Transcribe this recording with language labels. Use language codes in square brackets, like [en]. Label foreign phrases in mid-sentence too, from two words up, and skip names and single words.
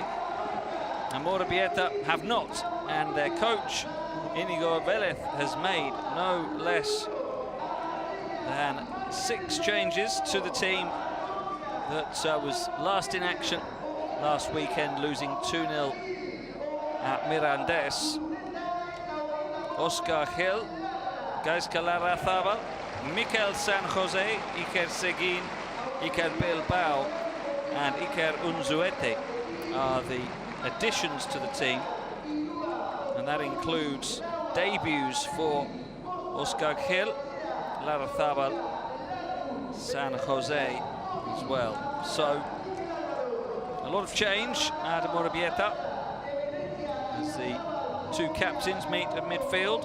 [en] Amorebieta have not, and their coach, Inigo Velez, has made no less than 6 changes to the team that was last in action last weekend, losing 2-0 at Mirandés. Oscar Gil, Gaizka Larrazabal, Mikel San Jose, Iker Seguin, Iker Bilbao and Iker Unzuete are the additions to the team, and that includes debuts for Oscar Gil, Larrazabal, San Jose as well. So a lot of change at Amorebieta as the 2 captains meet at midfield.